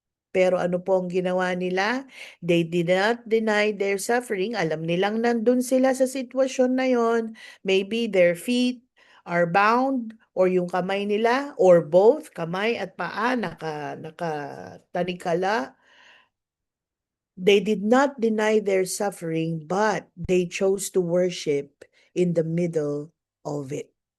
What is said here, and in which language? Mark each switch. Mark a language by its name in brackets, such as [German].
[Filipino] Pero ano po ang ginawa nila? [English] They did not deny their suffering. [Filipino] Alam nilang nandun sila sa sitwasyon na yon. [English] Maybe their feet are bound or [Filipino] yung kamay nila [English] or both, [Filipino] kamay at paa nakatanikala. [English] They did not deny their suffering, but they chose to worship in the middle of it.